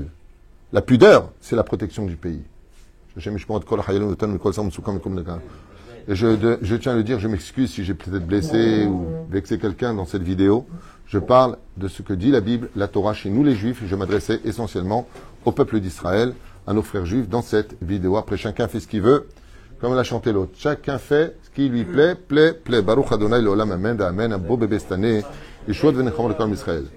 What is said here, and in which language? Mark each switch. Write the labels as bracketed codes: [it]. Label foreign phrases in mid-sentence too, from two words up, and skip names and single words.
[fr] La pudeur, c'est la protection du pays. Et je tiens à le dire, je m'excuse si j'ai peut-être blessé ou vexé quelqu'un dans cette vidéo. Je parle de ce que dit la Bible, la Torah chez nous les Juifs, et je m'adressais essentiellement au peuple d'Israël, à nos frères juifs dans cette vidéo. Après, chacun fait ce qu'il veut, comme l'a chanté l'autre. Chacun fait ce qui lui plaît. [he] ברוך ה' לעולם, [fr] amen, amen, un beau bébé cette année. Et chouette venez Israël.